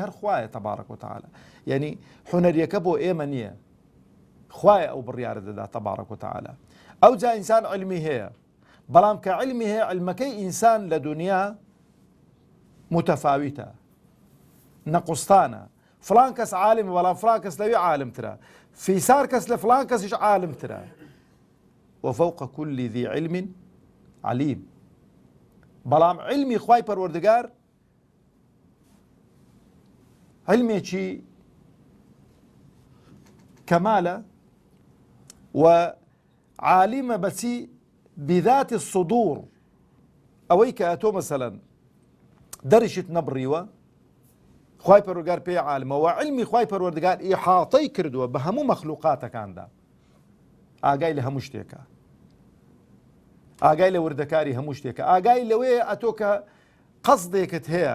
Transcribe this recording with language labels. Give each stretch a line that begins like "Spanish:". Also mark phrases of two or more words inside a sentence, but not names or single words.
Central Kurdish: هەر خوایە
Arabic: تەبارەک و تەعالا.
Central Kurdish: یعنی حونەریەکە بۆ ئێمە نییە، خوایە ئەو بڕیارە دەدا
Arabic: تەبارەک و تەعالا.
Central Kurdish: ئەو جا ئینسان علمی هەیە، بەڵام کە علمی هەیە، علمەکەی ئینسان لە دنیا متەفاویتە، نەقوستانە. فلان کەس عالمە، بەڵام فلان کەس لەوێ عالمترە، فیسار کەس لە فلان کەسیش عالمترە.
Arabic: وفوق كل ذي علم عليم.
Central Kurdish: بەڵام علمی خوای پەروەردگار علمێکی کەمالە و عالمە بەچی؟
Arabic: بذات الصدور.
Central Kurdish: ئەوەی کە ئەتۆ مەسەلەن دەریشت نەبڕیوە، خوای پەروەردگار پێی عالمە، و علمی خوای پەروەردگار ئیحاطەی کردووە بە هەموو مەخلوقاتەکاندا، ئاگای لە هەموو شتێکە، ئاگای لە وردەکاری هەموو شتێکە، ئاگای لەوەیە ئەتۆ کە قەسدێکت هەیە.